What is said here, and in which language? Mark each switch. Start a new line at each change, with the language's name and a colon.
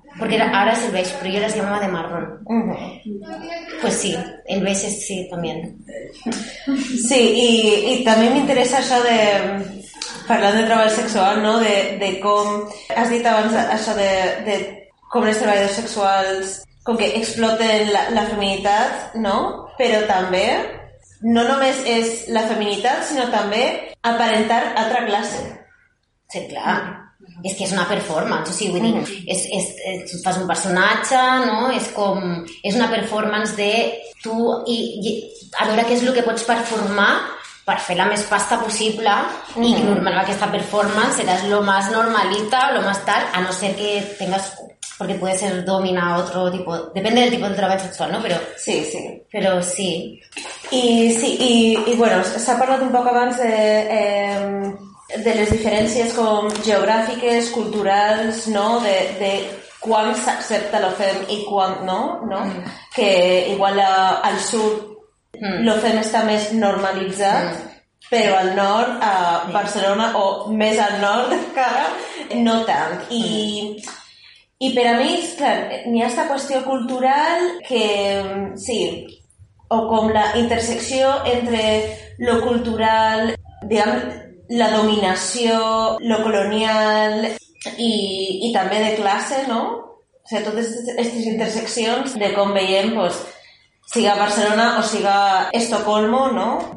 Spanish: Porque ahora es el beige, pero yo las llamaba de marrón. Pues sí, el beige es, sí, también. Sí, y también me interesa eso de... Hablando de trabajo sexual, ¿no? De cómo... Has dicho antes eso de cómo los trabajadores sexuales...
Catalan: com que exploten la feminitat, no? Però també, no només és la feminitat, sinó també aparentar altra classe. Sí, clar. És que és una performance, o sigui, vull dir, fas un personatge, no? És com... És una performance de tu... I a veure què és el que pots performar per fer la més pasta possible i normalment aquesta performance seràs
Spanish: lo más normalita, lo más tal, a no ser que tengas... Porque puede ser domina otro tipo, depende del tipo de trabajo sexual, ¿no? Pero sí, sí. Pero sí. Y sí, y bueno, se ha hablado un poco antes de las diferencias con geográficas, culturales, ¿no? De cuán se acepta lo fem y cuán no, ¿no? Mm. Que igual al sur lo fem está más normalizado. Mm.
Catalan: Però al nord, a Barcelona, o més al nord, encara, no tant. I per a mi, clar, n'hi ha aquesta qüestió cultural que, sí, o com la intersecció entre lo cultural, diguem, la dominació, lo colonial i també de classe, no? O sigui, totes aquestes interseccions de com veiem, pues,
Spanish: siga Barcelona o siga Estocolmo, ¿no?